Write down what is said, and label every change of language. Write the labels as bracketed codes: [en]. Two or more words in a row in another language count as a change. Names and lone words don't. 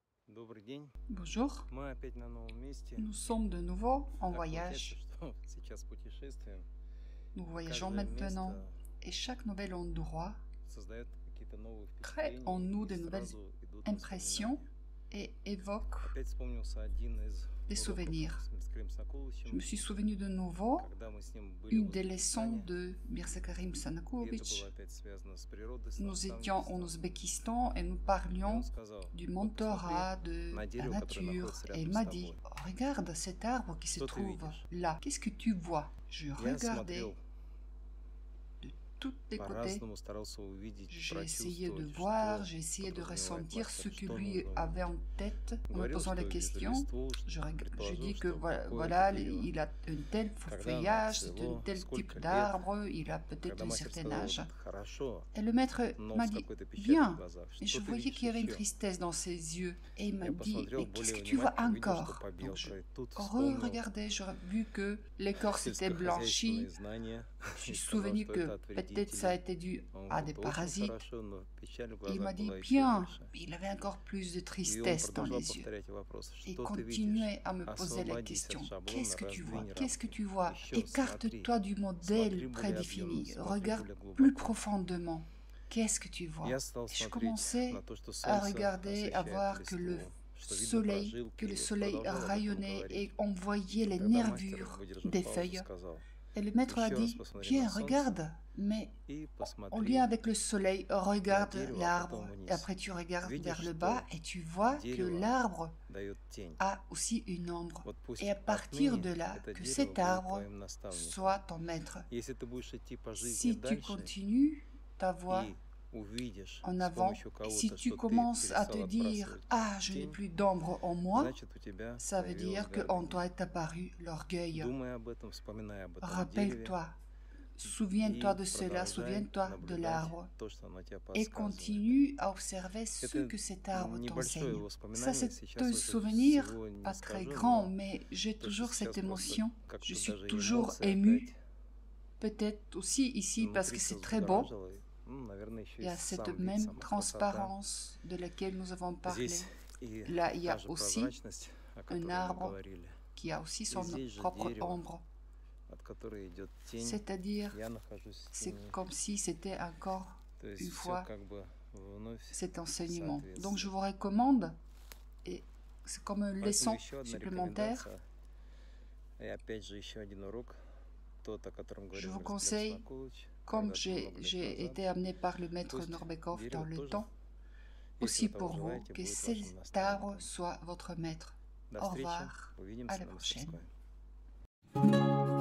[ru] Добрый день. [fr] Bonjour, [ru] Мы опять на новом месте. [fr] nous sommes de nouveau en [ru] Так получается, [fr] voyage. [ru] что сейчас путешествуем. [fr] Nous voyageons [ru] Каждое [fr] maintenant [ru] место [fr] et chaque nouvel endroit [ru] создает какие-то новые [fr] crée en [ru] впечатления [fr] nous [ru] и [fr] de nouvelles [ru] сразу идут [fr] impressions [ru] воспоминания. [fr] et évoque [ru] Опять вспомнился один из [fr] des [ru] уроков [fr] souvenirs. [ru] с Мирским [fr] Je me [ru] Соколовичем, [fr] suis souvenu de nouveau [ru] когда мы с ним были [fr] une [ru] в [fr] des leçons [ru] Узбекистане. [fr] de Mirza Karim [ru] И это [fr] Sanakovic. [ru] было опять связано с природой, с [fr] Nous étions en [ru] наставничеством. [fr] Ouzbékistan et nous [ru] И он [fr] parlions [ru] сказал: [fr] du [ru] вот посмотри [fr] mentorat, de [ru] на [fr] la [ru] дерево, которое [fr] nature. [ru] находится [fr] Et il [ru] рядом с [fr] m'a dit, [ru] тобой. [fr] regarde cet arbre qui se [ru] Что ты [fr] trouve [ru] видишь? [fr] là. Qu'est-ce que tu vois? Je [ru] Я [fr] regardais [ru] смотрел, [fr] de tous les côtés. [ru] по-разному старался увидеть, [fr] J'ai essayé de [ru] прочувствовать, [fr] voir, [ru] что [fr] j'ai essayé de [ru] подразумевает [fr] ressentir ce [ru] мастер, [fr] que [ru] что [fr] lui [ru] нужно [fr] avait en [ru] увидеть. [fr] tête en me [ru] Говорил, [fr] posant [ru] что [fr] les [ru] вижу [fr] questions. [ru] листву, [fr] Je [ru] предположил, [fr] dis que [ru] что какое [fr] voilà, [ru] это дерево, [fr] il a un tel [ru] когда оно [fr] feuillage, c'est un [ru] отцвело, [fr] tel [ru] сколько [fr] type [ru] лет. [fr] d'arbre, il a peut-être [ru] Когда [fr] un [ru] мастер [fr] certain [ru] сказал: [fr] âge. [ru] вот это хорошо, [fr] Et le maître [ru] но [fr] m'a [ru] с [fr] dit, [ru] какой-то печалью в [fr] bien. [ru] глазах, [fr] Et je [ru] что ты [fr] voyais [ru] видишь [fr] qu'il y avait une [ru] еще? [fr] tristesse dans ses yeux. Et il m'a [ru] Я [fr] dit, [ru] посмотрел [fr] et qu'est-ce [ru] более [fr] que tu vois [ru] внимательно, увидел, что [fr] encore? [ru] побел [fr] Donc je [ru] край. Тут вспомнил [fr] regardais, j'aurais vu que l'écorce était blanchie. [ru] сельскохозяйственные знания [fr] Je [ru] и [fr] suis [ru] сказал, [fr] souvenu [ru] что [fr] que [ru] это от [fr] peut-être ça a [ru] вредителей. [fr] été dû [ru] Он [fr] à [ru] говорит: [fr] des [ru] это очень [fr] parasites. [ru] хорошо, но печаль в [fr] Et il [ru] глазах [fr] m'a dit, [ru] была еще [fr] bien, [ru] больше. [fr] mais il avait encore plus de [ru] И он [fr] tristesse dans [ru] продолжал [fr] les yeux. [ru] повторять вопрос: [fr] Et [ru] что ты видишь? [fr] continuait à me poser la [ru] Освободись [fr] question, [ru] от шаблона, [fr] qu'est-ce que tu vois? [ru] раздвинь [fr] Qu'est-ce que [ru] рамки. [fr] tu vois? [ru] Еще смотри, [fr] Écarte-toi du [ru] смотри [fr] modèle [ru] более объемно, [fr] prédéfini, [ru] смотри [fr] regarde [ru] более [fr] plus [ru] глубоко. [fr] profondément. Qu'est-ce que tu vois? [ru] Я стал [fr] Et je [ru] смотреть [fr] commençais [ru] на то, что [fr] à [ru] солнце [fr] regarder, à [ru] освещает [fr] voir que le [ru] листву, что видно [fr] soleil, [ru] прожилки, [fr] que le [ru] и [fr] soleil [ru] продолжал об этом [fr] rayonnait [ru] говорить. [fr] et on voyait les [ru] Тогда мастер, [fr] nervures [ru] выдержав [fr] des [ru] паузу, [fr] feuilles. [ru] сказал: [fr] Et le maître a [ru] еще раз [fr] dit, [ru] посмотри [fr] viens, [ru] на солнце [fr] regarde, mais [ru] и [fr] en [ru] посмотри [fr] lien avec le soleil, [ru] на [fr] regarde [ru] дерево, а [fr] l'arbre. [ru] потом [fr] Et [ru] вниз. [fr] après tu regardes [ru] Видишь, [fr] vers le [ru] что [fr] bas et tu vois que [ru] дерево [fr] l'arbre [ru] дает тень. [fr] a aussi une ombre. [ru] Вот пусть [fr] Et à partir de [ru] отныне [fr] là, [ru] это [fr] que [ru] дерево [fr] cet [ru] будет [fr] arbre [ru] твоим наставником. [fr] soit ton maître. [ru] Если ты будешь идти по жизни [fr] Si tu [ru] дальше [fr] continues ta voie [ru] и увидишь [fr] en [ru] с [fr] avant, [ru] помощью [fr] et si [ru] кого-то, [fr] tu [ru] что ты [fr] commences à te [ru] перестал [fr] dire, [ru] отбрасывать [fr] ah, je n'ai [ru] тень, [fr] plus d'ombre en moi, [ru] значит, у тебя [fr] ça veut [ru] появилась [fr] dire qu'en [ru] гордыня. [fr] toi est apparu l'orgueil. [ru] Думай об этом, вспоминай об этом дереве [fr] Rappelle-toi, souviens-toi [ru] и [fr] de cela, [ru] продолжай [fr] souviens-toi de [ru] наблюдать [fr] l'arbre. [ru] то, что оно тебе [fr] Et [ru] подсказывает. [fr] continue à observer ce [ru] Это [fr] que cet arbre [ru] небольшое [fr] t'enseigne. Ça, [ru] воспоминание, [fr] c'est [ru] сейчас [fr] un [ru] уже [fr] souvenir [ru] всего не [fr] pas très [ru] скажу, [fr] grand, [ru] но [fr] mais j'ai [ru] то, что [fr] toujours [ru] сейчас [fr] cette [ru] просто [fr] émotion. [ru] как-то [fr] Je suis [ru] даже [fr] toujours [ru] эмоции [fr] émue. [ru] опять [fr] Peut-être aussi ici parce [ru] внутри [fr] que [ru] все [fr] c'est très beau. [ru] взбудоражило, и, наверное, еще [fr] Il [ru] и [fr] y a cette [ru] сам вид, [fr] même [ru] сама красота. [fr] transparence de laquelle nous avons parlé. [ru] Здесь и [fr] Là, il y [ru] та [fr] a [ru] же [fr] aussi [ru] прозрачность, о которой мы [fr] arbre [ru] говорили, [fr] qui a aussi son [ru] здесь же [fr] propre [ru] дерево, [fr] ombre. [ru] от которой идет тень. [fr] C'est-à-dire, [ru] Я нахожусь в [fr] c'est [ru] тени. [fr] comme si c'était encore [ru] То есть [fr] une [ru] все [fr] fois [ru] как бы вновь [fr] cet enseignement. [ru] соответствует. [fr] Donc je vous recommande, et c'est comme une [ru] Поэтому [fr] leçon [ru] еще одна [fr] supplémentaire. [ru] рекомендация. И опять же еще один урок, тот, о котором [fr] Je [ru] говорил [fr] vous [ru] Мирсклеп [fr] conseille, [ru] Смакович, [fr] comme [ru] когда-то много лет [fr] j'ai [ru] назад. [fr] été amené par le maître [ru] Пусть [fr] Norbekov [ru] дерево [fr] dans le [ru] тоже, [fr] temps, [ru] если [fr] aussi [ru] вы того [fr] pour vous, [ru] желаете, [fr] que [ru] будет вашим [fr] cet arbre [ru] наставником. [fr] soit votre maître. [ru] До [fr] Au [ru] встречи, [fr] revoir, à [ru] увидимся [fr] la [ru] на [fr] prochaine. [ru] мастерской.